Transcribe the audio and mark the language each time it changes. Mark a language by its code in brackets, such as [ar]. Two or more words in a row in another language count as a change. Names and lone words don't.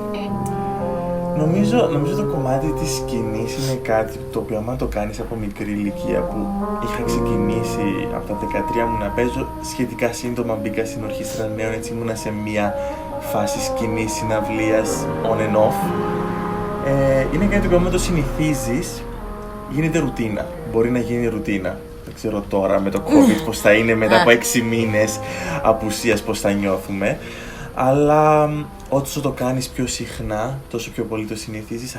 [el] Νομίζω το κομμάτι της σκηνής είναι κάτι το οποίο άμα το κάνεις από μικρή ηλικία, που είχα ξεκινήσει από τα 13 μου να παίζω, σχετικά σύντομα μπήκα στην ορχήστρα νέων, έτσι ήμουνα σε μια φάση σκηνής συναυλίας [en] on and off. [el] Είναι κάτι που άμα το συνηθίζεις, γίνεται ρουτίνα. Μπορεί να γίνει ρουτίνα. Δεν ξέρω τώρα με το COVID πώς θα είναι μετά από 6 μήνες απουσίας, πώς θα νιώθουμε. Αλλά όσο το κάνεις πιο συχνά, τόσο πιο πολύ το συνηθίζεις.